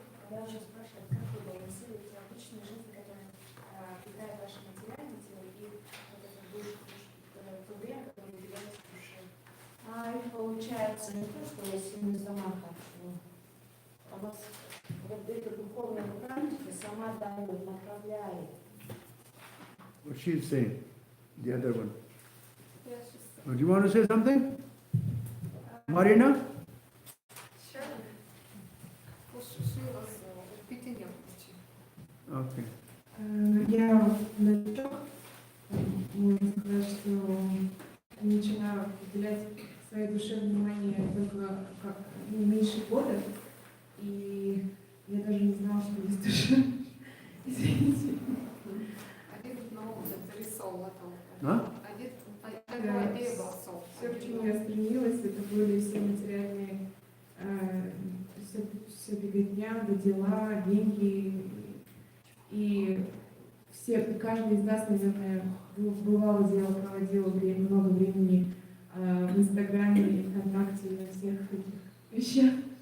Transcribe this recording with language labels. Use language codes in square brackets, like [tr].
[ru] Я очень спрашиваю, как вы балансируете обычную жизнь, которая питает ваше материальное тело, и вот эту душу, то время, которое уделяется душе? И получается не то, что я сильно сама хочу, а вот эта духовная практика сама дает, направляет. [en] What she's saying, the other one. Yes, just Do you want to say something? Marina? sure. She was repeating your teaching. Okay. [ru] Я новичок, можно сказать, что начинаю уделять своей душе внимание только как меньше года, и я даже не знала, что есть душа. Извините. [en] I didn't know that there is soul at all. Huh? I had no idea about soul. [ru] Все, к чему я стремилась, это были все материальные, все беготня, дела, деньги. И каждый из нас, наверное, бывало дело, проводил много времени в Инстаграме, ВКонтакте, на всех этих вещах.